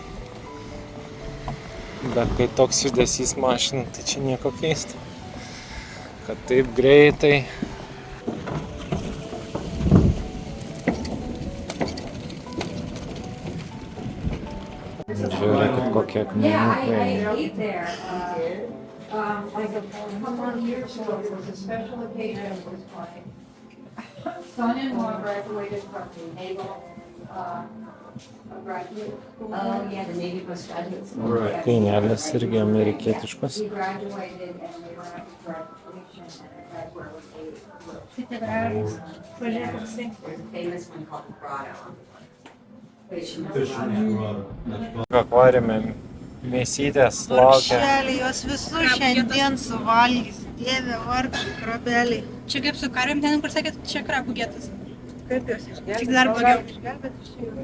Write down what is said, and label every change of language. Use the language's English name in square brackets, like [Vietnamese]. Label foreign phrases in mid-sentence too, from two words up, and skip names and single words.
[Lithuanian] Bet kai toks judesys mašinų, tai čia nieko keista. Kad taip greitai. Žiūrėkit, kokie akmenukai. [English] Son-in-law graduated from the Naval, graduate school. Oh, yeah, the Navy postgraduate school. Right. [Lithuanian] Kainelės irgi amerikietiškos. [English] He graduated and they were at graduation and that's where they were. Literários. Projeto assim. There's a famous one called the Grotto. [Lithuanian] Akvariume mėsytės laukia. Krabšeliai, jos visus šiandien suvalgys. Dieve, vargšai krabeliai. Čia kaip su karvėm ten, kur sakėt, čia krabų getas. Kaip jos išgelbėti? Tik dar blogiau. Išgelbėti iš jų.